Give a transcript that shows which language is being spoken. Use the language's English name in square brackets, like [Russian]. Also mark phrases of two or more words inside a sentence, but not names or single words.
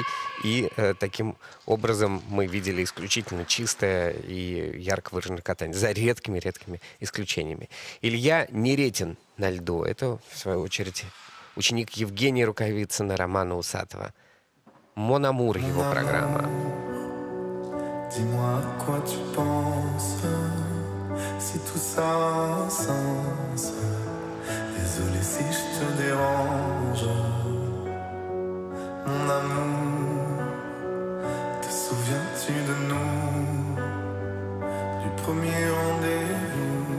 [Russian] И таким образом мы видели исключительно чистое и ярко выраженное катание, за редкими-редкими исключениями. Илья Неретин на льду. Это, в свою очередь, ученик Евгения Рукавицына, Романа Усатова. Mon Amour, его программа. [French] Dis-moi à quoi tu penses, si tout ça a un sens. Désolé si je te dérange, mon amour. Te souviens-tu de nous, du premier rendez-vous?